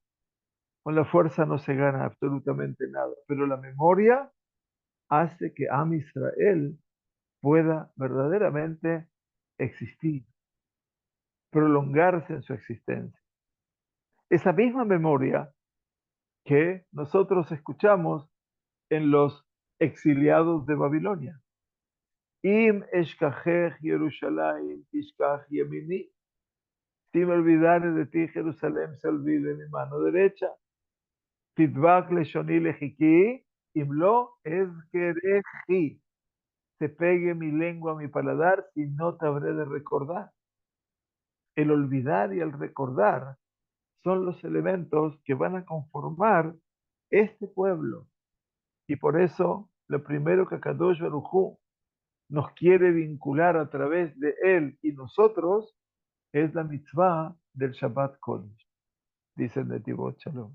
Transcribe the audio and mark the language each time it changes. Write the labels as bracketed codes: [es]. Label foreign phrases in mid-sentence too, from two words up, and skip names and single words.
[es] Con la fuerza no se gana absolutamente nada, pero la memoria hace que Am Israel pueda verdaderamente existir, prolongarse en su existencia. Esa misma memoria que nosotros escuchamos en los exiliados de Babilonia. [he] אם אשכחך ירושלים תשכח ימיני. [es] Si me olvidare de ti, Jerusalén, se olvide mi mano derecha. [he] תדבק לשוני לחכי, אם לא אזכרכי. [es] Se pegue mi lengua a mi paladar y no te habré de recordar. El olvidar y el recordar son los elementos que van a conformar este pueblo. Y por eso, lo primero que Kadosh Baruj Hu nos quiere vincular a través de él y nosotros es la mitzvah del [he] שבת קודש, [es] dice el Netivot Shalom.